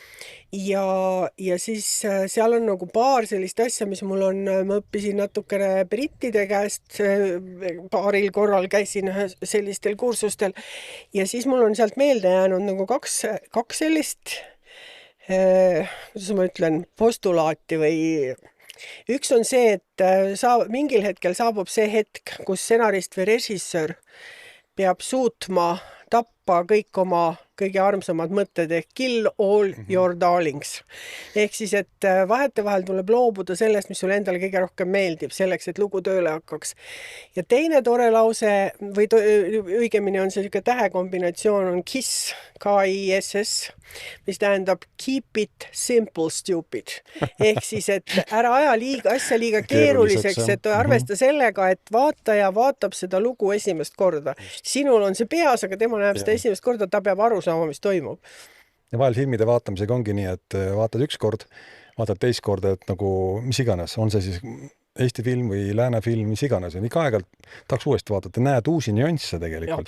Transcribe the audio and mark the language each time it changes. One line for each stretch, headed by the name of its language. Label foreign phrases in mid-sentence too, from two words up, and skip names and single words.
Estonian: ja siis seal on nagu paar sellist asja, mis mul on, ma õppisin natukene brittide käest, paaril korral käisin sellistel kursustel ja siis mul on sealt meelde jäänud nagu kaks sellist kuidas ma ütlen, postulaati või üks on see, et mingil hetkel saabub see hetk, kus stsenarist või režissöör peab suutma tappa kõik oma kõige armsamad mõtted ehk
English: kill all your darlings.
Estonian: Ehk siis, et vahetevahel tuleb loobuda sellest, mis sulle endale kõige rohkem meeldib, selleks, et lugu tööle hakkaks. Ja teine tore lause, või õigemini on see tähekombinatsioon, on KISS, K-I-S-S, mis tähendab
English: keep it simple, stupid.
Estonian: Ehk siis, et ära aja asja liiga keeruliseks, et arvesta sellega, et vaataja vaatab seda lugu esimest korda. Sinul on see peas, aga tema näeb seda esimest korda, ta peab aru saama, mis toimub. Ja vahel filmide vaatamisega ongi nii, et vaatad üks kord, vaatad teist korda, et nagu mis iganes, on see siis Eesti film või lääne film, mis iganes, on ikka aegalt tahaks uuesti vaadata, näed uusi nüansse tegelikult.